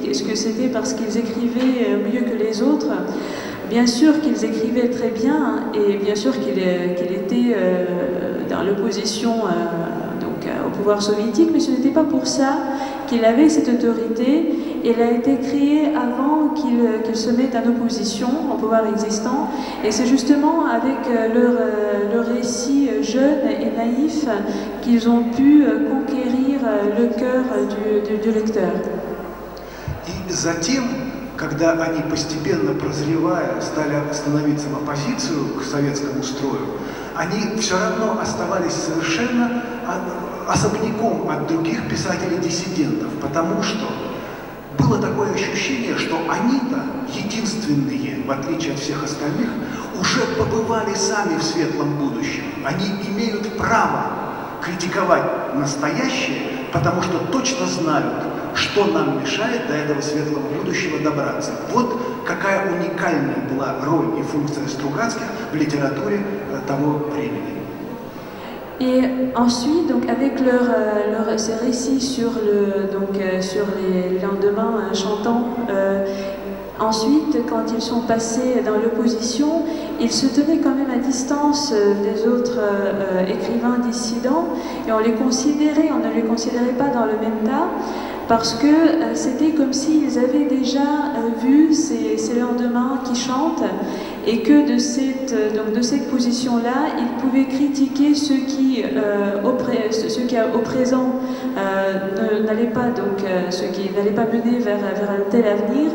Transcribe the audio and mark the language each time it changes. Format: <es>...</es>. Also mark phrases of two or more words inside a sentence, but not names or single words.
<fr>Est-ce que c'était parce qu'ils écrivaient mieux que les autres? Bien sûr qu'ils écrivaient très bien, et bien sûr qu'il était dans l'opposition au pouvoir soviétique, mais ce n'était pas pour ça qu'il avait cette autorité. Elle a été créée avant qu'il se mette en opposition au pouvoir existant, et c'est justement avec leur récit jeune et naïf qu'ils ont pu conquérir le cœur du lecteur.</fr> <ru>И затем, когда они, постепенно прозревая, стали становиться в оппозицию к советскому строю, они все равно оставались совершенно особняком от других писателей-диссидентов, потому что было такое ощущение, что они-то единственные, в отличие от всех остальных, уже побывали сами в светлом будущем. Они имеют право критиковать настоящее, потому что точно знают, что нам мешает до этого светлого будущего добраться. Вот какая уникальная была роль и функция Стругацких в литературе того времени.</ru> <fr>Et ensuite, donc, avec ces récits sur les lendemains chantants, ensuite, quand ils sont passés dans l'opposition, ils se tenaient quand même à distance des autres écrivains dissidents et on ne les considérait pas dans le même tas parce que c'était comme s'ils avaient déjà vu ces lendemains qui chantent et que de cette position-là, ils pouvaient critiquer ceux qui au présent n'allaient pas mener vers un tel avenir.</fr>